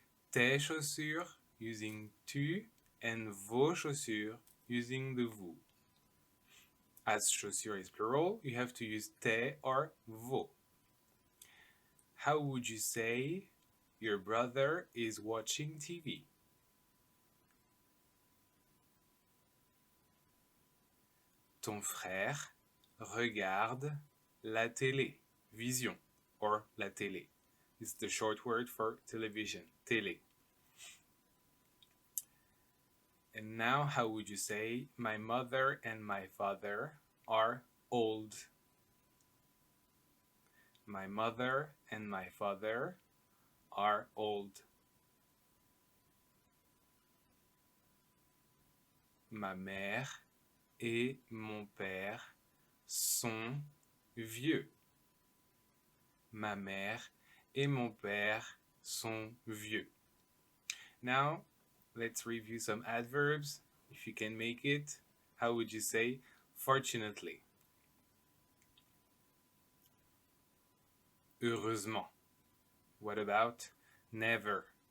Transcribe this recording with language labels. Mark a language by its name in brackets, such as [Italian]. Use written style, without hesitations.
[French] Tes chaussures [English] using tu and [French] vos chaussures [English] using the vous. As chaussures is plural, you have to use tes or vos. How would you say your brother is watching TV? [French] Ton frère regarde la télé, vision, or la télé. [English] It's the short word for television, télé. And now, how would you say my mother and my father are old? My mother and my father are old. [French] Ma mère et mon père sont vieux. Ma mère et mon père sont vieux. [English] Now, let's review some adverbs. If you can make it, how would you say fortunately? Heureusement. What about never?